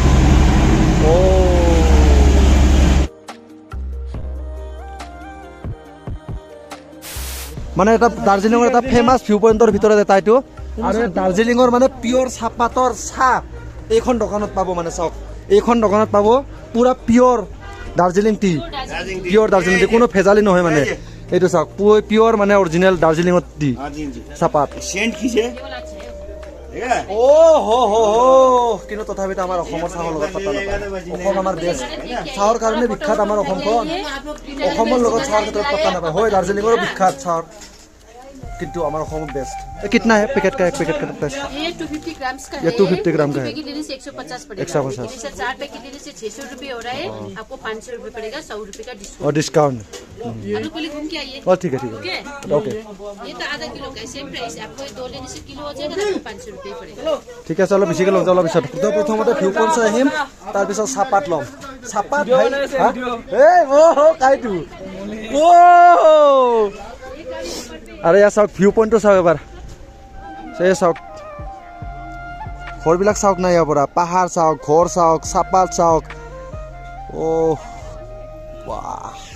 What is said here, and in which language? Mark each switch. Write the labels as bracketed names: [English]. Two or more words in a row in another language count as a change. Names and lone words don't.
[Assamese] মানে এটা দাৰ্জিলিঙৰ এটা [English] famous view point [Assamese] ভিতৰত এটা এইটো আৰু দাৰ্জিলিঙৰ মানে পিয়ৰ চাহপাতৰ চাহ এইখন দোকানত পাব মানে চাওক এইখন দোকানত পাব পুৰা পিয়ৰ দাৰ্জিলিং টি কোনো ভেজালি নহয় মানে এইটো চাওক পিয়ৰ মানে অৰিজিনেল দাৰ্জিলিঙৰ টি চাহপাত কিন্তু তথাপিতো আমাৰ অসমৰ চাহৰ লগত পাতা নাপায় অসম আমাৰ বেষ্ট চাহৰ কাৰণে বিখ্যাত আমাৰ অসমখন অসমৰ লগত চাহৰ ক্ষেত্ৰত পাতা নাপায় হয় দাৰ্জিলিঙৰো বিখ্যাত চাহৰ [Hindi] किंतु हमारा होम बेस्ट कितना है पैकेट का एक पैकेट का प्राइस ये 250 ग्राम्स का है ये 250 ग्राम का है पैकेट लेने से 150 पड़ेगा 150 जैसे 4 पैकेट लेने से 600 रुपए हो रहा है आपको 500 रुपए पड़ेगा 100 रुपए का डिस्काउंट और डिस्काउंट आलू को घूम के आइए ठीक है ओके ये तो आधा किलो का [English] same price [Hindi] आपको 2 लेने से किलो हो जाएगा आपको 500 रुपए पड़ेगा [Assamese] ঠিক আছে অলপ বেছিকৈ লম অলপ পিছত তো প্ৰথমতে [English] view point [Assamese] চাই আহিম তাৰ পিছত চাহপাত ল'ম চাহপাত ভাই এই কাইটো আরে ইয়াৰ চাওক [English] view point [Assamese] চাওক এবাৰ চাওক ঘৰবিলাক চাওক নাই ইয়াৰ পৰা পাহাৰ চাওক ঘৰ চাওক চাহপাত চাওক বাহ